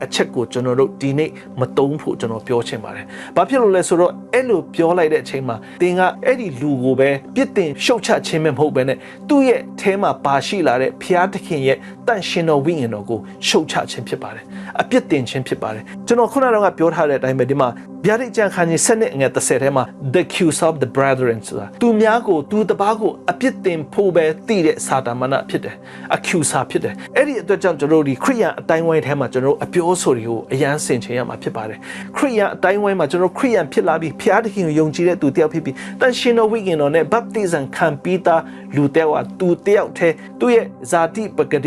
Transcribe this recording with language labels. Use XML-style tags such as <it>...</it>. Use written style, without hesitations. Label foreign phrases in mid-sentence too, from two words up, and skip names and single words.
<my>ချက်ကိုကျွန်တော်တို့ဒီနေ့မတုံးဖို့ကျွန်တော်ပြောချင်ပါတယ်။ဘာဖြစ်လို့လဲဆိုတော့အဲ့လိုပြောလိုက်တဲ့အချိန်မှာတင်ကအဲ့ဒီလူကိုပဲပြစ်တင်ရှုတ်ချခြင်းပဲမဟုတ်ဘဲနဲ့သူ့ရဲ့ထဲမှာ ပါရှိလာတဲ့ဘုရားသခင်ရဲ့တန်ရှင်တော်ဝိညာဉ်တော်ကိုရှုတ်ချခြင်းဖြစ်ပါတယ်။အပြစ်တင်ခြင်းဖြစ်ပါတယ်။ကျွန်တော်ခုနကပြောထားတဲ့အတိုင်းပဲဒီမှာ ဗျာဒိတ်ကျမ်းခန်းကြီး7ငယ်30ထဲမှာ</my> <en>the accuse of the brethren</en> <my>ဆိုတာသူများကိုသူတပားကိုအပြစ်တင်ဖို့ပဲတည်တဲ့စာတမန်ဖြစ်တယ် accuser ဖြစ်တယ်အဲ့ဒီအတွက်ကြောင့်ကျွန်တော်တို့ဒီခရိယန်အတိုင်းဝိုင်းထဲမှာကျွန်တော်တို့အပြောဆိုတွေကိုအယမ်းဆင်ခြင်ရမှာဖြစ်ပါတယ်ခရိယန်အတိုင်းဝိုင်းမှာကျွန်တော်ခရိယန်ဖြစ်လာပြီးဘုရားသခင်ကိုယုံကြည်တဲ့သူတယောက်ဖြစ်ပြီးတန်ရှင်တော်ဝိညာဉ်တော်နဲ့ baptism ခံပြီးသားလူတယောက်ဟာသူတယောက်တည်းသူ့ရဲ့ဇာတိပဂတိ</my>